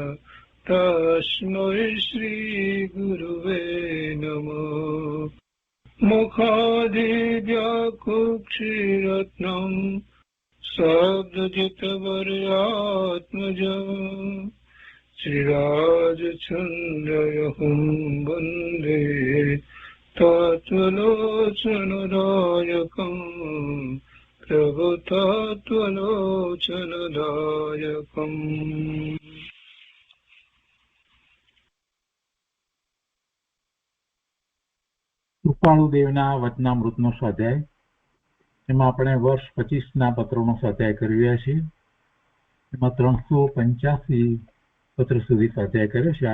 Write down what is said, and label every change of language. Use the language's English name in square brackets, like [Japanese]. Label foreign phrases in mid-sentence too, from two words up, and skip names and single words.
[Sanskrit] तस्मै श्रीगुरुवे नमः मुखादिव्याकुक्षिरत्नं शब्दजितवर्यात्मजम् श्रीराजचन्द्रयहुं वन्दे तत्त्वलोचनदायकम् प्रभुतत्त्वलोचनदायकम् [Gujarati] કૃપાળુદેવના વચનામૃતનો સ્વાધ્યાય. એમાં આપણે વર્ષ 25ના પત્રોનો સ્વાધ્યાય કરી રહ્યા છીએ. એમાં 385 પત્ર સુધી સ્વાધ્યાય કર્યો છે.